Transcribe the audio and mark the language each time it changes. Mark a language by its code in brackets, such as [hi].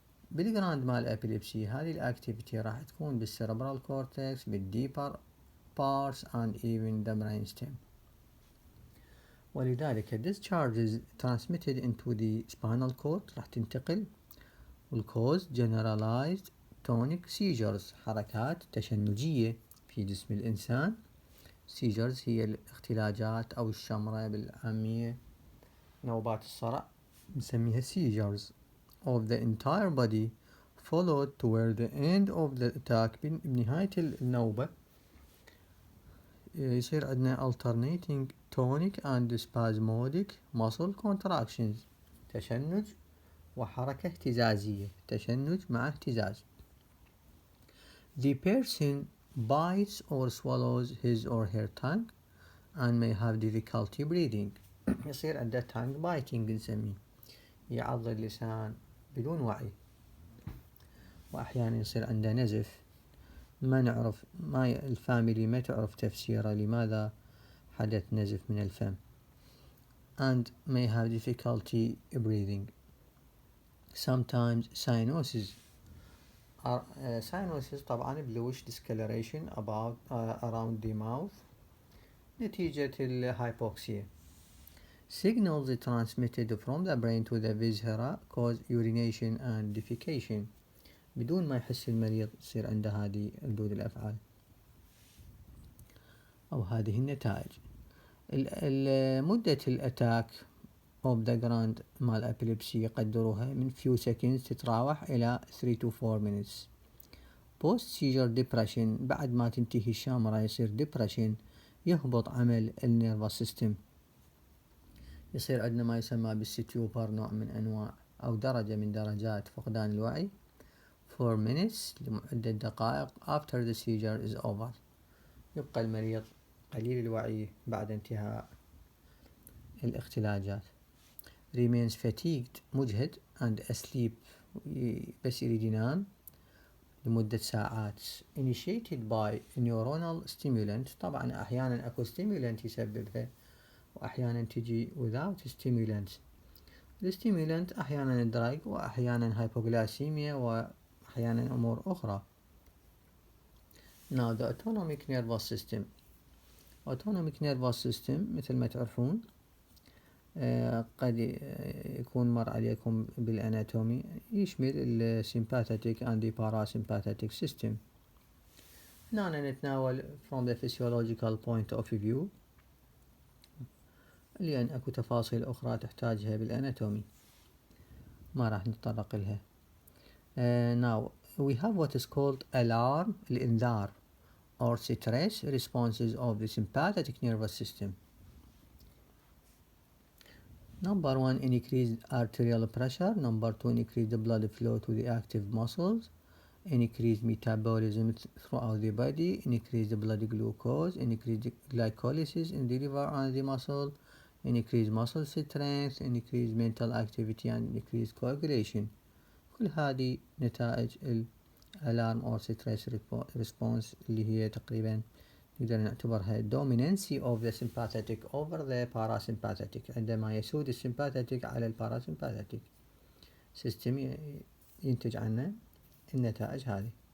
[ar] بالجراند مال أبيليبسي هذه الأكتيفيتي راح تكون بالسيربرال كورتكس، بالديبر [en] parts and even the brainstem. [ar] ولذلك [en] discharges transmitted into the spinal cord [ar] راح تنتقل، [en] والcause generalized tonic seizures، [ar] حركات تشنجية في جسم الإنسان. [en] seizures [ar] هي الاختلاجات أو الشمرة بالعامية، نوبات الصرع نسميها [en] seizures of the entire body followed toward the end of the attack. [ar] بنهاية النوبة يصير عندنا [en] alternating tonic and spasmodic muscle contractions، [ar] تشنج وحركة اهتزازية، تشنج مع اهتزاز. [en] The person bites or swallows his or her tongue and may have difficulty breathing. [ar] يصير عنده [en] tongue biting [ar] نسميه، يعض اللسان بدون وعي، وأحيانا يصير عنده نزف ما نعرف، الفاميلي ما تعرف تفسيره لماذا حدث نزف من الفم. [en] and may have difficulty breathing. Sometimes cyanosis. cyanosis طبعا bluish discoloration around the mouth [ar] نتيجة الهايبوكسيا. [en] Signals transmitted from the brain to the viscera cause urination and defecation. [ar] بدون ما يحس المريض يصير عنده هذه ردود الأفعال أو هذه النتائج. مدة الأتاك [en] of the grand mal epilepsy [ar] يقدروها من [en] few seconds [ar] تتراوح إلى [en] 3 to 4 minutes. post seizure depression [ar] بعد ما تنتهي الشامرة يصير depression، يهبط عمل النيرفس سيستم، يصير عندنا ما يسمى بالستيوبر، نوع من أنواع أو درجة من درجات فقدان الوعي [en] 4 minutes [ar] لمدة دقائق [en] after the seizure is over. [ar] يبقى المريض قليل الوعي بعد انتهاء الاختلاجات. [en] remains fatigued [ar] مجهد [en] and asleep [ar] بس يريد ينام لمدة ساعات. [en] initiated by neuronal stimulant، [ar] طبعا أحيانا أكو [en] stimulant [ar] يسببها وأحيانا تجي [en] without stimulant. [ar] الستيمولانت أحيانا الدراج وأحيانا hypoglycemia وأحيانا أمور أخرى. [en] Now the autonomic nervous system. autonomic nervous system [ar] مثل ما تعرفون قد يكون مر عليكم بالاناتومي، يشمل ال [en] sympathetic and the parasympathetic system. [ar] هنا نتناول [en] from the physiological point of view [ar] لأن أكو تفاصيل أخرى تحتاجها بالاناتومي ما راح نتطرق لها. [en] Now we have what is called alarm [ar] الإنذار [en] or stress responses of the sympathetic nervous system. Number 1 increased arterial pressure. Number 2 increased the blood flow to the active muscles. Increased metabolism throughout the body. Increased the blood glucose. Increased glycolysis in the liver and the muscle. Increased muscle strength. Increased mental activity and increased coagulation. [ar] كل هذه نتائج الالارم [en] or stress response [ar] اللي هي تقريبا نقدر نعتبرها [en] dominancy of the sympathetic over the parasympathetic، [ar] عندما يسود السيمباثيتك على الباراسيمباثيتك سيستم ينتج عنه النتائج هذه.